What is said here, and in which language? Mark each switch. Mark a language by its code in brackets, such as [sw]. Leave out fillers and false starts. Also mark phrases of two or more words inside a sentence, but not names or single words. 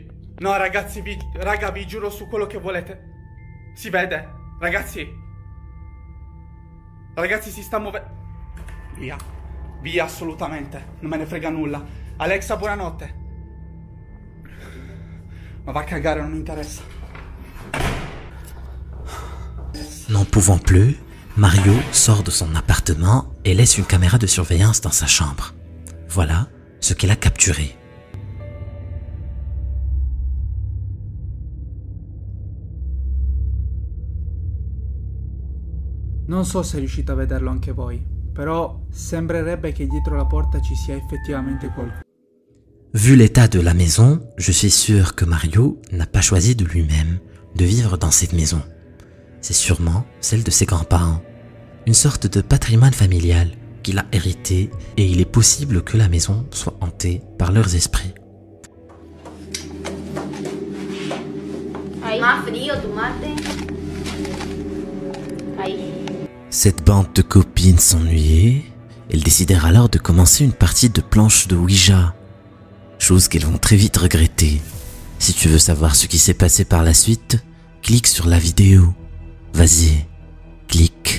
[it] No, ragazzi, raga, vi giuro su quello che volete. Si vede? Ragazzi. Ragazzi, si sta muovendo. Via. Via, assolutamente. Non me ne frega nulla. Alexa, buonanotte. Ma va a cagare, non mi interessa. [fr] N'en pouvant plus, Mario sort de son appartement et laisse une caméra de surveillance dans sa chambre. Voilà ce qu'elle a capturé. Non so se riuscite a vederlo anche voi, però sembrerebbe che dietro la porta ci sia effettivamente qualcuno. Vu l'état de la maison, je suis sûr que Mario n'a pas choisi de lui-même de vivre dans cette maison. C'est sûrement celle de ses grands-parents, une sorte de patrimoine familial qu'il a hérité et il est possible que la maison soit hantée par leurs esprits. [es] Más frío, tomate. Ahí. [fr] Cette bande de copines s'ennuyait, elles décidèrent alors de commencer une partie de planche de Ouija, chose qu'elles vont très vite regretter. Si tu veux savoir ce qui s'est passé par la suite, clique sur la vidéo. Vas-y, clique.